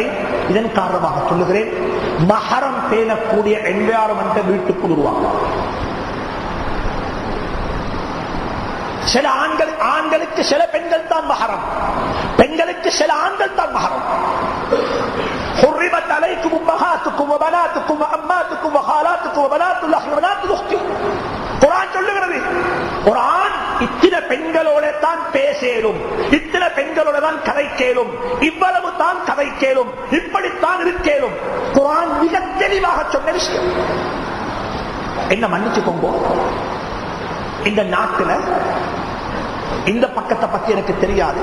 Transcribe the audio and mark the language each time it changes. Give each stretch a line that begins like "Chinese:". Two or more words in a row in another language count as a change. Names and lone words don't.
Tamil: இதன் காரணமாக சொல்லுகிறேன், மஹரம் பேணக்கூடிய என்வாயர்மெண்ட் வீட்டுக்குள் உருவாக்கும். சில ஆண்களுக்கு சில பெண்கள் தான் மஹரம், பெண்களுக்கு சில ஆண்கள் தான் மஹரம்.
Arabic: حرمت عليكم امهاتكم وبناتكم وعماتكم وخالاتكم وبنات الاخ وبنات الاخت.
Tamil: குர்ஆன் சொல்லுகிறது, குர்ஆன் இத்தனை பெண்களோட தான் பேசேலும், இத்தனை பெண்களோட தான் கதைக்கேலும், இவ்வளவு தான் கதைக்கேலும், இப்படித்தான் இருக்கேலும். குர்ஆன் மிக தெளிவாக சொன்ன விஷயம். என்ன மன்னிச்சுக்கோங்க, இந்த நாட்டில் இந்த பக்கத்தை பத்தி எனக்கு தெரியாது.